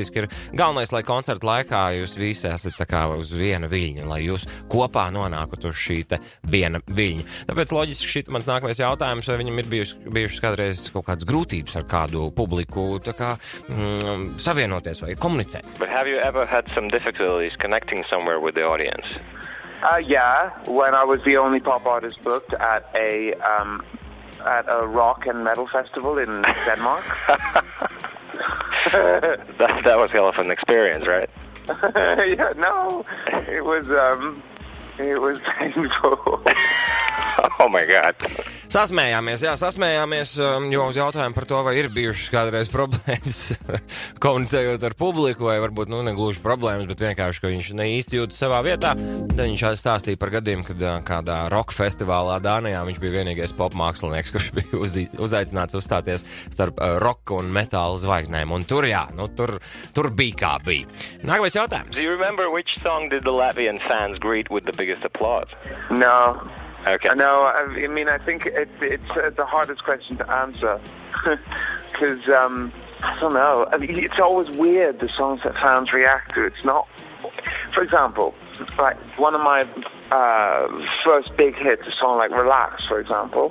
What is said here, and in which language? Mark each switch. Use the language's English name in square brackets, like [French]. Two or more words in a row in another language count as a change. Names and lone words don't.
[Latvian] Ir galvenais, lai koncerta laikā jūs visi esat tā kā uz viena viļņa, lai jūs kopā nonākat uz šī te viena viļņa. Tāpēc loģiski šit mans nākamais jautājums, vai viņam ir bijušas kādreiz kaut kādas grūtības ar kādu publiku, tā kā savienoties vai komunicēt. [English] But have you ever had some difficulties connecting somewhere with the audience? Yeah, when I was the only pop artist booked at a rock and metal festival in Denmark. that was hell of an experience, right? Yeah, no, it was painful. Oh my God. [Latvian] Sasmējāmies, jo uz jautājumu par to, vai ir bijušas kādreiz problēmas komunicējot ar publiku, vai varbūt, negluži problēmas, bet vienkārši, ka viņš ne īsti jūtas savā vietā. Tad viņš stāstīja par gadiem, kad kādā rock festivālā Dānijā viņš bija vienīgais pop mākslinieks, kurš bija uzaicināts uzstāties starp rock un metāla zvaigznēm. Un tur bija kā bija. Nākamais jautājums. [English] Do you remember which song did the Latvian fans greet with the biggest applause? No. Okay. No, I mean, I think it's the hardest question to answer because I don't know. I mean, it's always weird the songs that fans react to. It's not, for example, like one of my first big hits, a song like "Relax," for example.